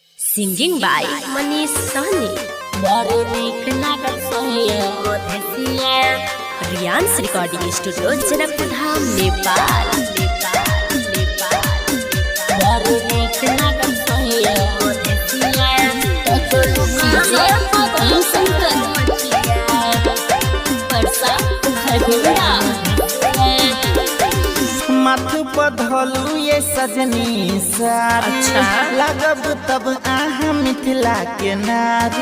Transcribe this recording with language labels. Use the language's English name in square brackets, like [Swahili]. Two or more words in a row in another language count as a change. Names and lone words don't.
[English] Singing by Manish Sahni. Riyan's Recording Studio, Janakpur Dham, Nepal. [Maithili] माथ बधलू ये सजनी सारी लगब तब आहा मिथिला के नारी